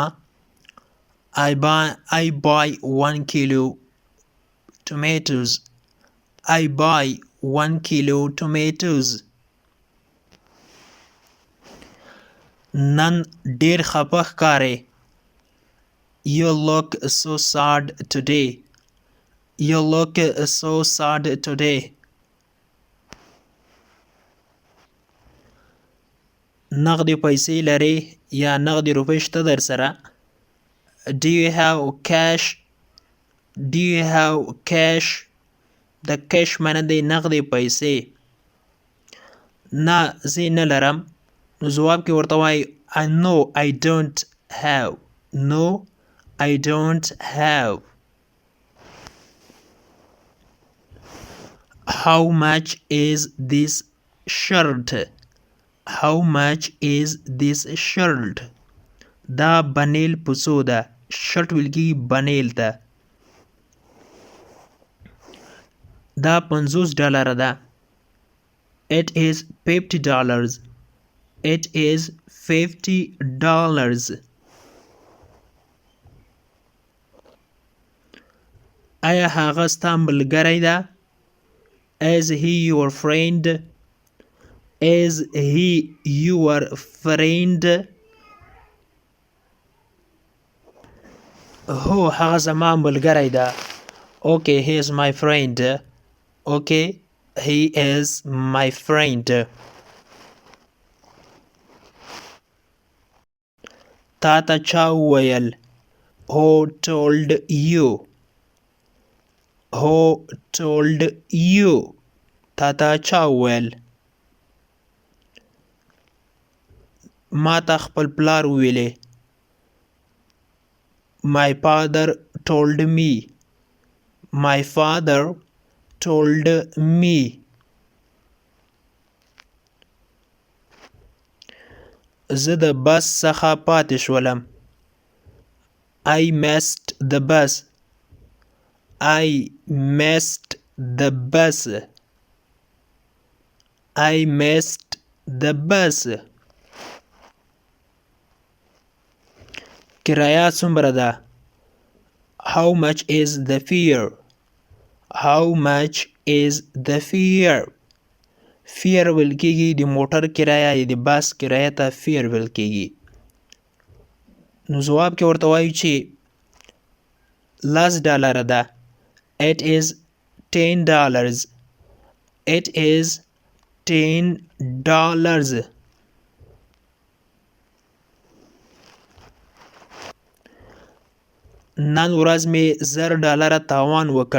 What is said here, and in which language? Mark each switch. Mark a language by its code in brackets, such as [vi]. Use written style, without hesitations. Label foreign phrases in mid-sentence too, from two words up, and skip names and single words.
[en] I buy 1 kilo tomatoes. I buy 1 kilo tomatoes. [ps] نن ډیر خپه ښکارې. [en] You look so sad today. You look so sad today. [ps] نغدې پیسې لرې یا نغدې روپۍ شته در سره؟ [en] Do you have cash? Do you have cash? [ps] د cash معنی دی نغدې پیسې. نه زه نه لرم. نو ځواب کې ورته وایي [en] No I don't have. No I don't have. How much is this shirt? How much is this shirt? [ps] دا بنیل پسو ده. شرط ویل کېږي بنیل ته. دا $50 ده. [en] It is $50. It is $50. [ps] آیا هغه ستا ملګری ده؟ [en] Is he your friend? Is he your friend? [ps] هو هغه زما ملګری ده. [en] Okay, he is my friend. Okay, he is my friend. [ps] تا ته چا وویل؟ [en] Who told you? Who told you? [ps] تا ته چا وویل؟ ما ته خپل پلار وویلې. [en] My father told me. My father told me. [ps] زه د بس څخه پاتې شولم. [en] I missed the bus. I missed the bus. I missed the bus. [ps] کرایه څومره ده؟ [en] How much is the fare? How much is the fare? [ps] fare ویل کېږي د موټر کرایه یا د بس کرایه ته fare ویل کېږي. نو ځواب کې ورته وایو چې $10 ده. [en] It is $10. It is $10. [ps] نن ورځ مې $1000 تاوان وکړ.